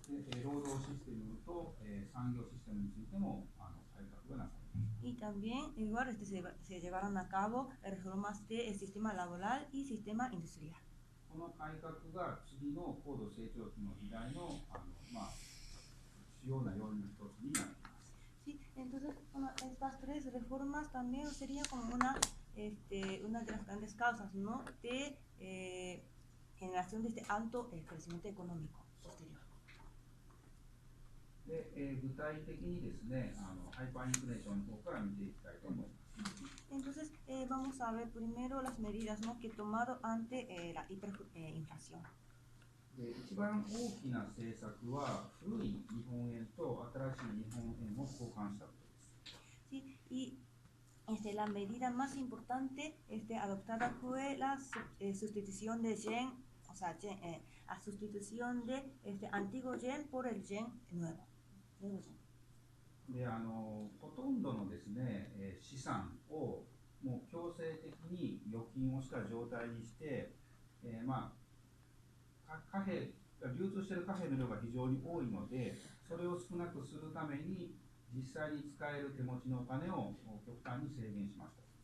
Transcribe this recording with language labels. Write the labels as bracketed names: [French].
[Japanese] で労働システムと産業システムについても改革がなされました。 [Spanish] Y también igual se llevaron a cabo reformas del sistema laboral y sistema industrial. [Japanese] この改革が次の高度成長期の時代の主要な要因の一つになっています。 [Spanish] Sí, entonces bueno, estas tres reformas también sería como una de las grandes causas, ¿no? De generación de alto crecimiento económico posterior. [Japanese] で具体的にですね、ハイパーインフレーションの方から見ていきたいと思います。 [Spanish] Entonces, vamos a ver primero las medidas, ¿no? que tomado ante la hiperinflación. [Japanese] で一番大きな政策は古い日本円と新しい日本円を交換したことです。 [Spanish] Sí, y la medida más importante adoptada fue la sustitución de yen, o sea, la sustitución de antiguo yen por el yen nuevo. [Japanese] でほとんどのですね、資産をもう強制的に預金をした状態にして、貨幣流通している貨幣の量が非常に多いので、それを少なくするために実際に使える手持ちのお金を極端に制限しました。